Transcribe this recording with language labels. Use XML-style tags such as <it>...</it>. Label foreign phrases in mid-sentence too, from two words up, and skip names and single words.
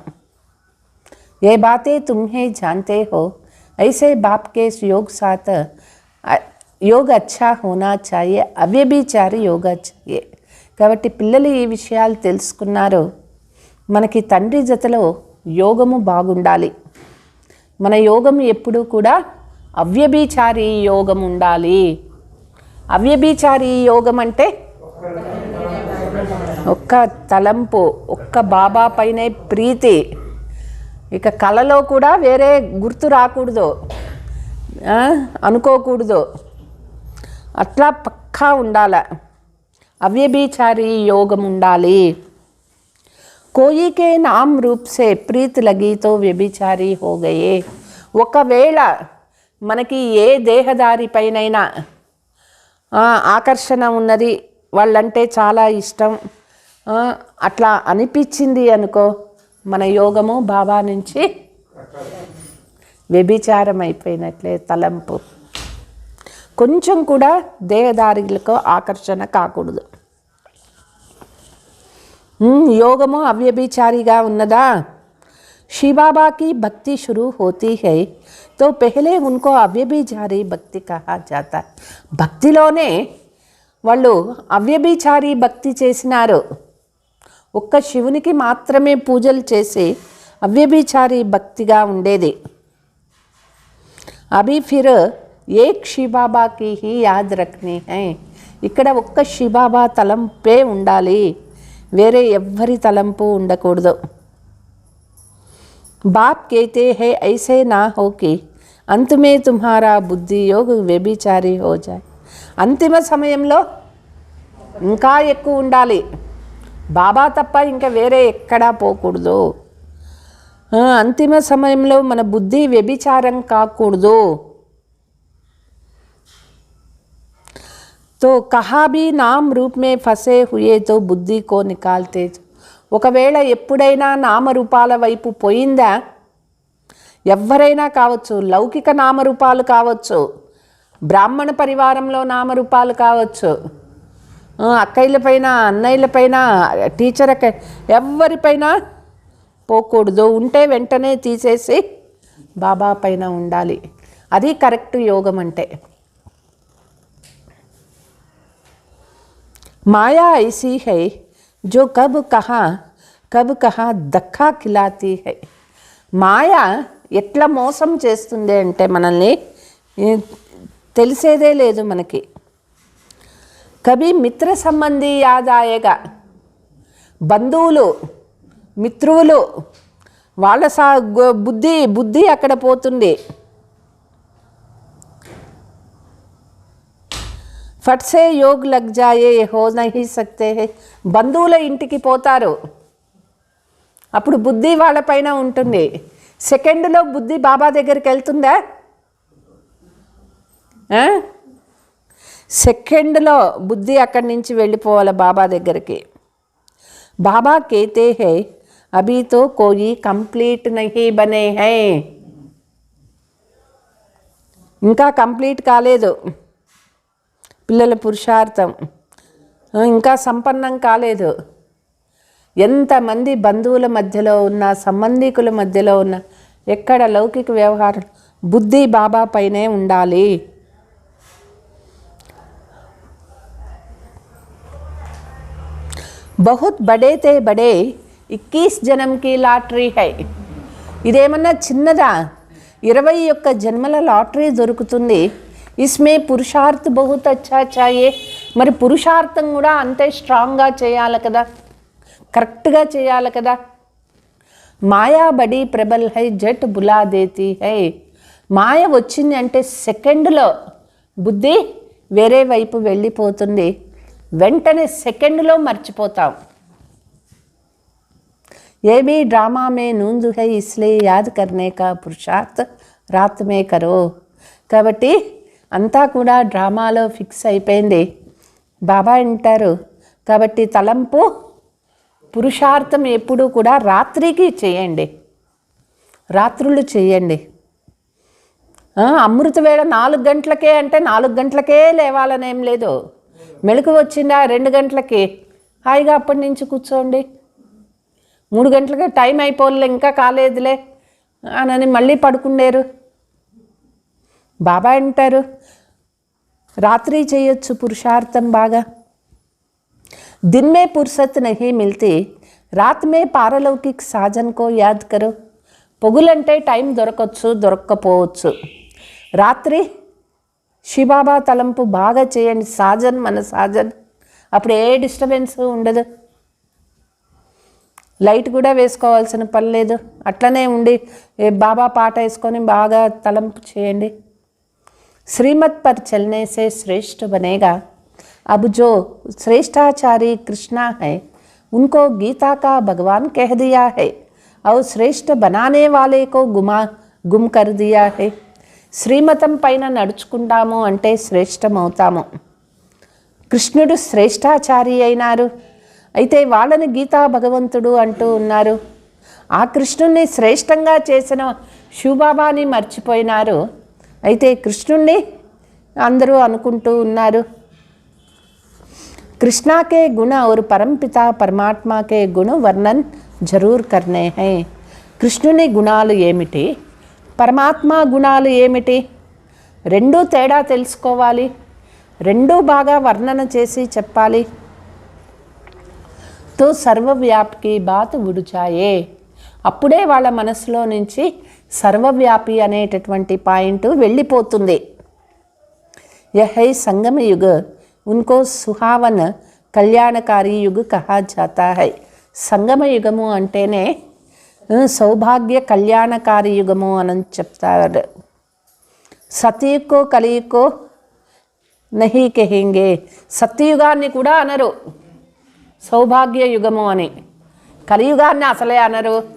<hi>ये बातें तुम्हें जानते हो ऐसे बाप के योग साथ योग अच्छा होना चाहिए, अव्यभिचारी योगा चाहिए.</hi> <te>కాబట్టి పిల్లలు ఈ విషయాలు తెలుసుకున్నారు. మనకి తండ్రి జతలో యోగము బాగుండాలి. మన యోగం ఎప్పుడూ కూడా అవ్యభిచారి యోగం ఉండాలి. అవ్యభిచారి యోగం అంటే ఒక్క తలంపు, ఒక్క బాబా పైనే ప్రీతి, ఇక కళలో కూడా వేరే గుర్తు రాకూడదు, అనుకోకూడదు, అట్లా పక్కా ఉండాల. అవ్యభిచారి యోగం ఉండాలి.</te> <hi>कोई के नाम रूप से प्रीत लगी तो వ్యభిచారి हो गए.</hi> <te>ఒకవేళ మనకి ఏ దేహదారి పైనైనా ఆకర్షణ ఉన్నది, వాళ్ళంటే చాలా ఇష్టం అట్లా అనిపించింది అనుకో, మన యోగము బాబా నుంచి వ్యభిచారం అయిపోయినట్లే. తలంపు కొంచెం కూడా దేహదారులకు ఆకర్షణ కాకూడదు. యోగమో అవ్యభిచారిగా ఉన్నదా.</te> <hi>शिव बाबा की भक्ति शुरू होती है तो पहले उनको अव्यभिचारी भक्ति कहा जाता है.</hi> <te>భక్తిలోనే వాళ్ళు అవ్యభిచారి భక్తి చేసినారు. ఒక్క శివునికి మాత్రమే పూజలు చేసి అవ్యభిచారి భక్తిగా ఉండేది.</te> <hi>अभी फिर एक शिव बाबा की ही याद रखनी है.</hi> <te>ఇక్కడ ఒక్క శివ బాబా తలంపే ఉండాలి, వేరే ఎవ్వరి తలంపు ఉండకూడదు.</te> <hi>బాప్ कहते हैं ऐसे ना हो कि अंत में तुम्हारा बुद्धि योग వ్యభిచారి हो जाए.</hi> <te>అంతిమ సమయంలో ఇంకా ఎక్కువ ఉండాలి, బాబా తప్ప ఇంకా వేరే ఎక్కడా పోకూడదు. అంతిమ సమయంలో మన బుద్ధి వ్యభిచారం కాకూడదు.</te> <hi>तो कहा भी नाम रूप में फंसे हुए तो बुद्धि को निकालते.</hi> <te>ఒకవేళ ఎప్పుడైనా నామరూపాల వైపు పోయిందా, ఎవరైనా కావచ్చు, లౌకిక నామరూపాలు కావచ్చు, బ్రాహ్మణ పరివారంలో నామరూపాలు కావచ్చు, అక్కయ్యల పైన, అన్నయ్యల పైన, టీచర్ ఎవరిపైన పోకూడదు. ఉంటే వెంటనే తీసేసి బాబా పైన ఉండాలి. అది కరెక్ట్ యోగం అంటే.</te> <hi>माया ऐसी है जो कब कहाँ धक्का खिलाती है.</hi> <te>మాయా ఎట్లా మోసం చేస్తుంది అంటే మనల్ని తెలిసేదే లేదు మనకి.</te> <hi>कभी मित्र संबंधी याद आएगा.</hi> <te>బంధువులు, మిత్రువులు, వాళ్ళ బుద్ధి అక్కడ పోతుంది.</te> <hi>फट से योग लग जाए हो नहीं सकते है.</hi> <te>బంధువుల ఇంటికి పోతారు, అప్పుడు బుద్ధి వాళ్ళపైన ఉంటుంది. సెకండ్లో బుద్ధి బాబా దగ్గరికి వెళ్తుందా? సెకండ్లో బుద్ధి అక్కడి నుంచి వెళ్ళిపోవాలి బాబా దగ్గరికి.</te> <hi>బాబా कहते हैं अभी तो कोई कंप्लीट नहीं बने हैं.</hi> <te>ఇంకా కంప్లీట్ కాలేదు పిల్లల పురుషార్థం, ఇంకా సంపన్నం కాలేదు. ఎంతమంది బంధువుల మధ్యలో ఉన్న, సంబంధికుల మధ్యలో ఉన్న, ఎక్కడ లౌకిక వ్యవహారం, బుద్ధి బాబా పైనే ఉండాలి.</te> <hi>बहुत बड़े ते बड़े 21 जन्म की लॉटरी है.</hi> <te>ఇదేమన్నా చిన్నదా? 21 జన్మల లాటరీ దొరుకుతుంది.</te> <hi>इसमें పురుషార్థ बहुत अच्छा चाहिए.</hi> <te>మరి పురుషార్థం కూడా అంతే స్ట్రాంగ్గా చేయాలి కదా, కరెక్ట్గా చేయాలి కదా.</te> <hi>माया बड़ी प्रबल है झट भुला देती है.</hi> <te>మాయ వచ్చింది అంటే సెకండ్లో బుద్ధి వేరే వైపు వెళ్ళిపోతుంది, వెంటనే సెకండ్లో మర్చిపోతాం.</te> <hi>ఏ भी ड्रामा में नूंद है इसलिए याद करने का पुरुषार्थ रात में करो.</hi> <te>కాబట్టి అంతా కూడా డ్రామాలో ఫిక్స్ అయిపోయింది. బాబా అంటారు కాబట్టి తలంపు పురుషార్థం ఎప్పుడూ కూడా రాత్రికి చేయండి, రాత్రులు చేయండి. అమృత వేళ 4 గంటలకే అంటే 4 గంటలకే లేవాలనేం లేదు. మెళుకు వచ్చిందా 2 గంటలకి, హాయిగా అప్పటి నుంచి కూర్చోండి. 3 గంటలకే టైం అయిపోలే, ఇంకా కాలేదులే అని మళ్ళీ పడుకునేరు. బాబా అంటారు రాత్రి చేయొచ్చు పురుషార్థం బాగా.</te> <hi>दिन में फुर्सत नहीं मिलती, रात में पारलौकिक साजन को याद करो.</hi> <te>పొగులంటే టైం దొరకవచ్చు, దొరక్కపోవచ్చు. రాత్రి శివబాబా తలంపు బాగా చేయండి. సాజన్ మన సాజన్, అప్పుడు ఏ డిస్టర్బెన్స్ ఉండదు. లైట్ కూడా వేసుకోవాల్సిన పని లేదు, అట్లనే ఉండి బాబా పాట వేసుకొని బాగా తలంపు చేయండి.</te> <hi>श्रीमत पर चलने से श्रेष्ठ बनेगा. अब जो श्रेष्ठाचारी कृष्णा है उनको गीता का भगवान कह दिया है और श्रेष्ठ बनाने वाले को गुम कर दिया है.</hi> <te>శ్రీమతం పైన నడుచుకుంటాము అంటే శ్రేష్టమవుతాము. కృష్ణుడు శ్రేష్టాచారి అయినారు, అయితే వాళ్ళని గీతా భగవంతుడు అంటూ ఉన్నారు. ఆ కృష్ణుణ్ణి శ్రేష్టంగా చేసిన శివబాబాని మర్చిపోయినారు, అయితే కృష్ణుణ్ణి అందరూ అనుకుంటూ ఉన్నారు.</te> <hi>कृष्णा के गुण और परमपिता परमात्मा के गुण वर्णन जरूर करने हैं.</hi> <te>కృష్ణుని గుణాలు ఏమిటి, పరమాత్మ గుణాలు ఏమిటి, రెండూ తేడా తెలుసుకోవాలి, రెండూ బాగా వర్ణన చేసి చెప్పాలి.</te> <hi>तो सर्वव्यापकी बात उड़ाएँ,</hi> <te>అప్పుడే వాళ్ళ మనసులో నుంచి సర్వవ్యాపి అనేటటువంటి పాయింట్ వెళ్ళిపోతుంది.</te> <hi>यह ही संगम युग उनको सुहावन कल्याणकारी युग कहा जाता है.</hi> <te>సంగమ యుగము అంటేనే సౌభాగ్య కళ్యాణకారి యుగము అని చెప్తారు.</te> <hi>सतयुगो कलियुगो नहीं कहेंगे,</hi> <te>సత్యయుగాన్ని కూడా అనరు సౌభాగ్య యుగము అని, కలియుగాన్ని అసలే అనరు.</te>